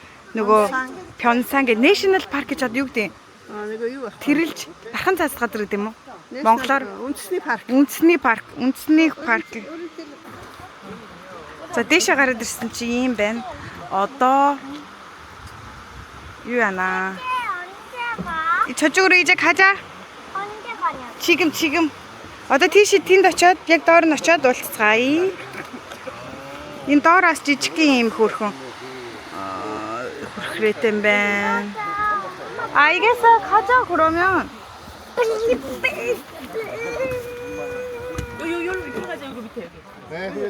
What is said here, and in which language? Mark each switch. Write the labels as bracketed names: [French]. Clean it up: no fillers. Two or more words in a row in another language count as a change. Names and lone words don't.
[Mongolian] Нөгөө Пёнсан гэд [English] National Park [Mongolian] гэж одоо юу гэдэг юм? Нэг юу вэ? Тэрэлж дархан цаас газар гэдэг юм уу? Монголоор үндэсний парк. үндэсний парк. За дээшээ гараад ирсэн чи ийм байна. Одоо юу яана? [Korean] 언제 가? 저쪽으로 이제 가자. 언제 가냐? 지금. [Mongolian] Одоо тийш тэнд очиод яг доор нь очиод уулзцгаая. Энэ доороос жижигхэн юм хөрхөн. Хөрхрээтэй юм байна. [Korean] 알겠어. 가자 그러면. 네.